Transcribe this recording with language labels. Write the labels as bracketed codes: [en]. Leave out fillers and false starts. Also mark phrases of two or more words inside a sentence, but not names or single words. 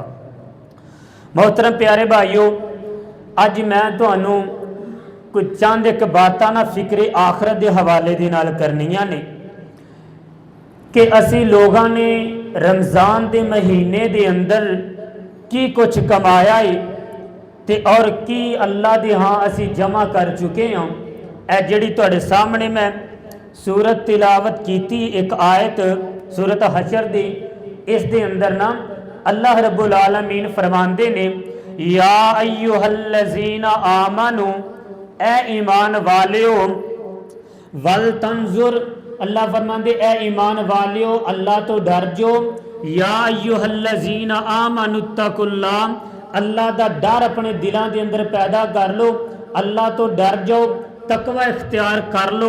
[pa] محترم پیارے بھائیوں، اج میں تہانوں کجھ چند اک باتاں نا فکرِ آخرت کے حوالے دے نال کرنیاں نیں کہ اسیں لوگوں نے رمضان کے مہینے کے اندر کی کجھ کمایا ہے تے اور کی اللہ دے ہاں اسیں جمع کر چکے ہیں. اے جہڑی تہاڈے سامنے میں سورت تلاوت کیتی اک آیت سورت حشر دی، اس دے اندر نا اللہ رب العالمین فرماندے نیں [ar] يا أيها الذين آمنوا, [pa] اے ایمان والیو, [ar] ولتنظر, [pa] اللہ فرماندے اے ایمان والیو اللہ توں ڈر جو, [ar] يا أيها الذين آمنوا اتقوا الله, [pa] اللہ دا ڈر اپنے دلوں کے اندر پیدا کر لو، اللہ توں ڈر جاؤ، تقویٰ اختیار کر لو.